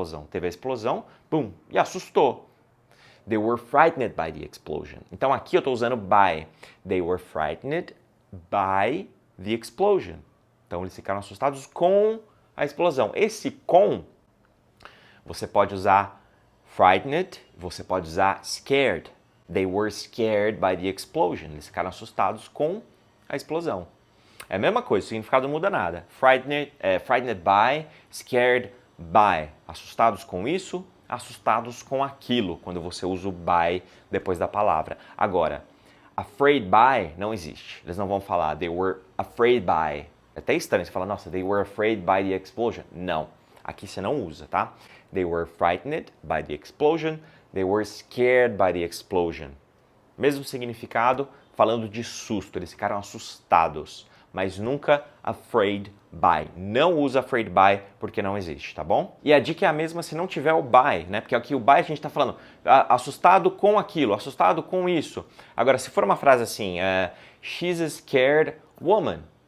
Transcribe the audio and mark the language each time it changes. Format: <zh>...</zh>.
<pt>Teve a explosão, pum, e assustou.</pt> <en>They were frightened by the explosion.</en> <pt>Então aqui eu estou usando by.</pt> <en>They were frightened by the explosion.</en> <pt>Então eles ficaram assustados com a explosão. Esse com, você pode usar frightened, você pode usar scared.</pt> <en>They were scared by the explosion.</en> <pt>Eles ficaram assustados com a explosão. É a mesma coisa, o significado não muda nada.</pt> <en>Frightened by, scared by.</en> <pt>Assustados com isso, assustados com aquilo, quando você usa o by depois da palavra. Agora, afraid by não existe. Eles não vão falar</pt> <en>they were afraid by.</en> <pt>É até estranho você falar, nossa,</pt> <en>they were afraid by the explosion.</en> <pt>Não. Aqui você não usa, tá?</pt> <en>They were frightened by the explosion. They were scared by the explosion.</en> <pt>Mesmo significado, falando de susto. Eles ficaram assustados, mas nunca afraid by. Não usa afraid by porque não existe, tá bom? E a dica é a mesma se não tiver o by, né? Porque aqui o by a gente tá falando assustado com aquilo, assustado com isso. Agora, se for uma frase assim,</pt> <en>she's a scared woman.</en>